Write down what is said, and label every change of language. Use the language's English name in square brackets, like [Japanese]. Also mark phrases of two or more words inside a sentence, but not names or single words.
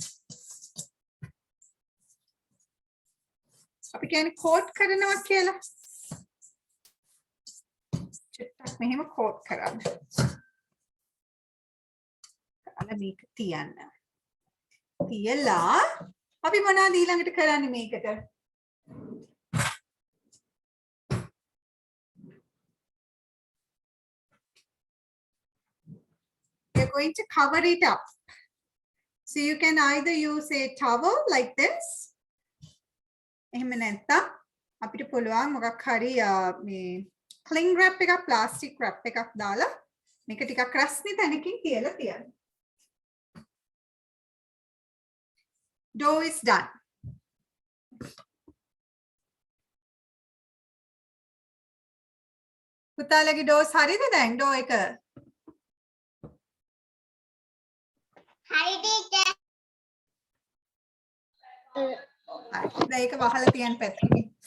[Sinhala] අපි කියන්නේ කෝට් කරනවා කියලා. චුට්ටක් මෙහෙම කෝට් කරන්න. අන්න මේක තියන්න. තියලා අපි මොනවද ඊළඟට කරන්නේ මේකට? [English] We're going to cover it up. So you can either use a towel like this. [Sinhala] එහෙම නැත්නම් අපිට පුළුවන් මොකක් හරි මේ [English] cling wrap [Sinhala] එකක් [English] plastic wrap [Sinhala] එකක් දාලා මේක ටිකක් රස්නේ තැනකින් තියලා තියන්න. [English] Dough is done. [Sinhala] පුතාලගේ ඩෝස් හරිද දැන් ඩෝ එක? හරි ටීචර්. දැන් ඒක වහලා තියන්න පැත්තකින්.